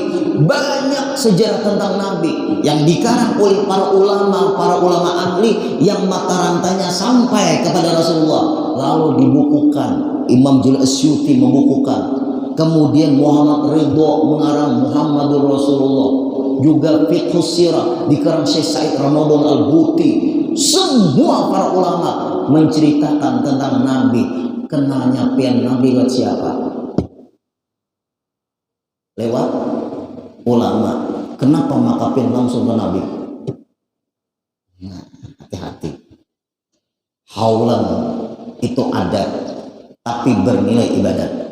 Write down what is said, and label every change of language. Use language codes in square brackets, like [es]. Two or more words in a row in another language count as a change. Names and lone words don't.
[id] Banyak sejarah tentang Nabi yang dikarang oleh para ulama ahli yang mata rantainya sampai kepada Rasulullah, lalu dibukukan. Imam Jalil Asyuti membukukan. Kemudian Muhammad Ridho mengarang Muhammadur Rasulullah. Juga Fiqhus sirah dikarang Syekh Said Ramadan Al-Buti. Semua para ulama menceritakan tentang Nabi. [bjn] Kenalnya pian Nabi lewat siapa? [id] Lewat ulama. [bjn] Kenapa maka pian langsung ke Nabi? Nah, hati-hati. [id] Haulan itu ada, tapi bernilai ibadat.